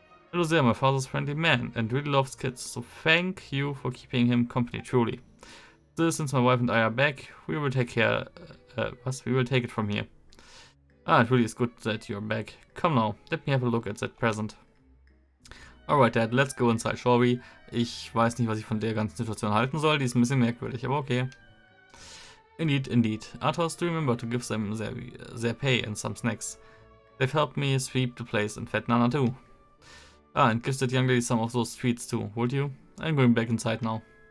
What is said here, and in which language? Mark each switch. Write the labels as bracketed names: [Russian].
[English] Hello there, my father's friendly man and really loves kids, so thank you for keeping him company, truly. Still, since my wife and I are back, we will take care, we will take it from here. Ah, it really is good that you're back. Come now, let me have a look at that present. Alright, Dad, let's go inside, shall we? [German] Ich weiß nicht, was ich von der ganzen Situation halten soll, die ist ein bisschen merkwürdig, aber okay. [English] Indeed, indeed. Athos, do remember to give them their pay and some snacks. They've helped me sweep the place and fed Nana too. Ah, and give that young lady some of those treats too, would you? I'm going back inside now.